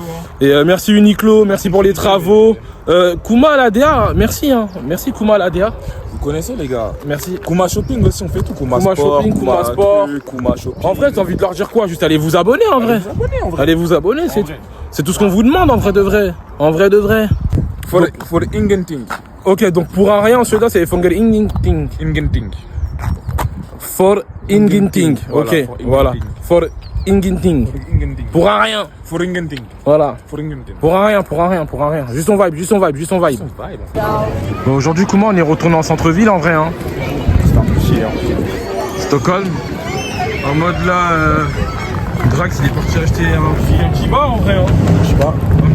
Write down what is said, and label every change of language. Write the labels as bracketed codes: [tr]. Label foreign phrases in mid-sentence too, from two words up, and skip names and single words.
[fr] Et merci Uniqlo, merci pour les travaux. Kouma à l'ADA, merci. Merci Kouma à l'ADA. Vous connaissez les gars. Merci. Kouma Shopping aussi, on fait tout. Kouma Kouma Sport, Shopping, Kouma Sport. Kouma Shopping. En vrai, t'as envie de leur dire quoi? Juste allez vous abonner en vrai. Allez vous abonner, c'est tout ce qu'on vous demande en vrai de vrai. [sv] For ingenting. [fr] Ok, donc pour un rien en suédois c'est [sv] Fonger Ingenting. Ingenting. For Ingenting. [fr] Ok, voilà. [sv] For Ingenting. [fr] Pour un rien. [sv] For ingenting. [fr] Voilà. [sv] For ingenting. [fr] Pour un rien. Juste on vibe. Bon, aujourd'hui, comment on est retourné en centre-ville en vrai hein? Stockholm. En mode là, Drax il est parti acheter un petit bas en vrai hein.